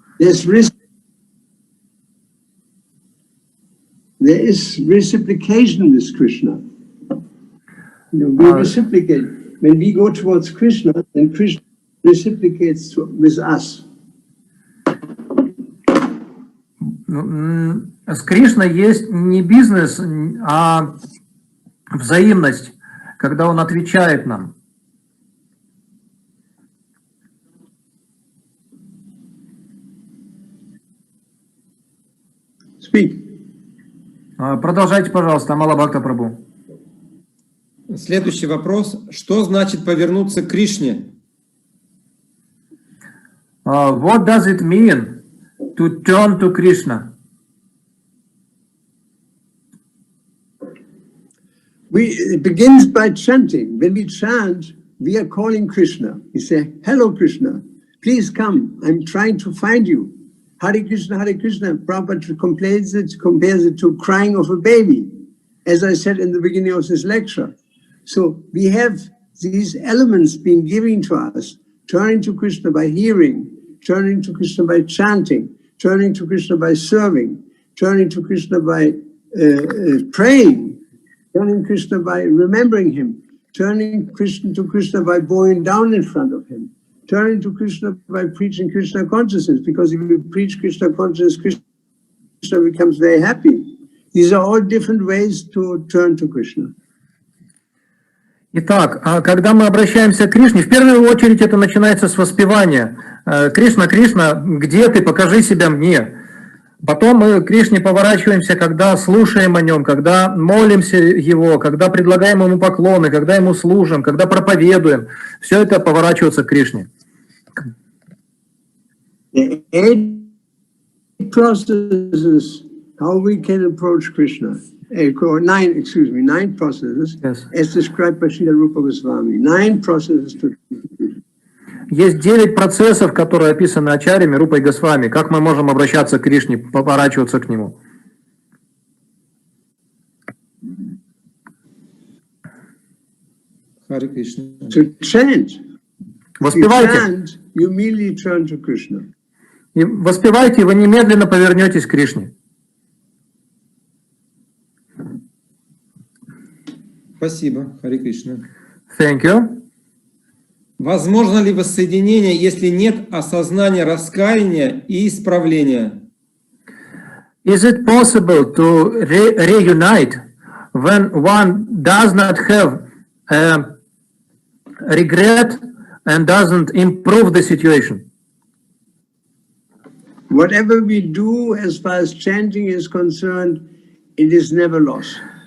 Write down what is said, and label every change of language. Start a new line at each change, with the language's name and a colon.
English: There is reciprocation with Krishna. You know, we reciprocate. When we go towards Krishna, then Krishna reciprocates with us.
Russian: С Кришной есть не бизнес, а взаимность, когда он отвечает нам.
English: Speak.
Russian: Продолжайте, пожалуйста, Амала Прабху. Следующий вопрос. Что значит повернуться к Кришне?
English: What does it mean to turn to Krishna? It begins by chanting. When we chant, we are calling Krishna. We say, hello Krishna, please come, I'm trying to find you. Hare Krishna, Prabhupada compares it to crying of a baby, as I said in the beginning of this lecture. So we have these elements being given to us, turning to Krishna by hearing, turning to Krishna by chanting, turning to Krishna by serving, turning to Krishna by praying, turning Krishna by remembering him, turning to Krishna by bowing down in front of him, turning to Krishna by preaching Krishna consciousness, because if you preach Krishna consciousness, Krishna becomes very happy. These are all different ways to turn to Krishna.
Russian: Итак, когда мы обращаемся к Кришне, в первую очередь это начинается с воспевания. Кришна, Кришна, где ты? Покажи себя мне. Потом мы к Кришне поворачиваемся, когда слушаем о нем, когда молимся его, когда предлагаем ему поклоны, когда ему служим, когда проповедуем. Все это поворачивается к Кришне.
English: The 8 processes how we can approach Krishna. 9 processes, yes, as described by Srila Rupa Goswami. 9 processes to
Russian: Есть 9 процессов, которые описаны Ачарьями, Рупой Госвами, как мы можем обращаться к Кришне, поворачиваться к нему. Харе Кришна.
English: To chant.
Russian: Воспевайте.
English: Chant, you immediately turn to Krishna.
Russian: И воспевайте, и вы немедленно повернетесь к Кришне. Спасибо, Харе Кришна.
English: Thank you.
Russian: Возможно ли воссоединение, если нет осознания раскаяния и исправления?
English: Is it possible to reunite when one does not have regret and doesn't improve the situation? Whatever we do as far as chanting is concerned, it is never lost.